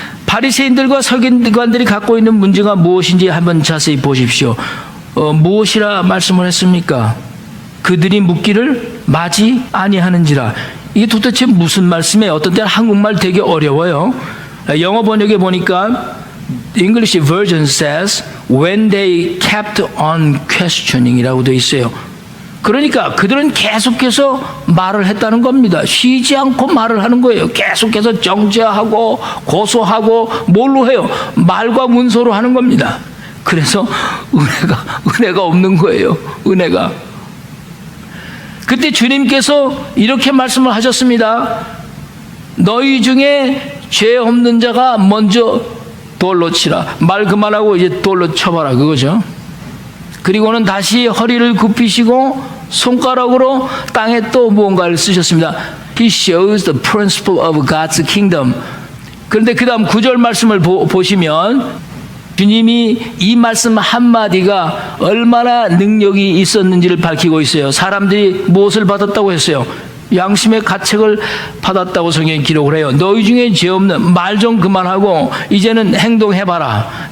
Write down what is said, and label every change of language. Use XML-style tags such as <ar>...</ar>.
<ko>바리새인들과 서기관들이 갖고 있는 문제가 무엇인지 한번 자세히 보십시오. 무엇이라 말씀을 했습니까? 그들이 묻기를 마지 아니하는지라. 이게 도대체 무슨 말씀이에요? 어떤 때는 한국말 되게 어려워요. 영어 번역에 보니까</ko> <en>English version says, when they kept on questioning</en> <ko>이라고 되어 있어요. 그러니까 그들은 계속해서 말을 했다는 겁니다. 쉬지 않고 말을 하는 거예요. 계속해서 정죄하고 고소하고 뭘로 해요? 말과 문서로 하는 겁니다. 그래서 은혜가 없는 거예요. 은혜가. 그때 주님께서 이렇게 말씀을 하셨습니다. 너희 중에 죄 없는 자가 먼저 돌로 치라. 말 그만하고 이제 돌로 쳐봐라, 그거죠. 그리고는 다시 허리를 굽히시고 손가락으로 땅에 또 무언가를 쓰셨습니다.</ko> <en>He shows the principle of God's kingdom.</en> <ko>그런데 그 다음 9절 말씀을 보시면 주님이 이 말씀 한마디가 얼마나 능력이 있었는지를 밝히고 있어요. 사람들이 무엇을 받았다고 했어요? 양심의 가책을 받았다고 성경이 기록을 해요. 너희 중에 죄 없는, 말 좀 그만하고 이제는 행동해봐라.</ko>